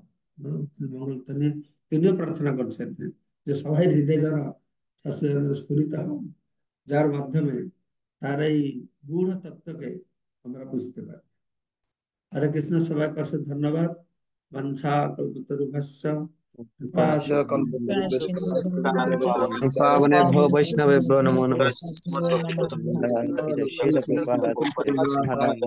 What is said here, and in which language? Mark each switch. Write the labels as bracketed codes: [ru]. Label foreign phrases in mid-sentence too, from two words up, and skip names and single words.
[bn] মঙ্গল তিনিও প্রার্থনা করছেন যে সবাই হৃদয়ে যেন সচ্চিদানন্দ স্ফুরিত হও, যার মাধ্যমে তার এই গূঢ় তত্ত্বকে আমরা বুঝতে পারি। হরে কৃষ্ণ, সবাইকে অশেষ ধন্যবাদ। [sa] বাঞ্ছা কল্পতরুভ্যশ্চ কৃপা কৃপাসিন্ধুভ্যশ্চ পাবনেভ্যো বৈষ্ণবেভ্যো নমো নমঃ। নমঃ। [bn] জয় শিল প্রভুপাদ। হরে কৃষ্ণ।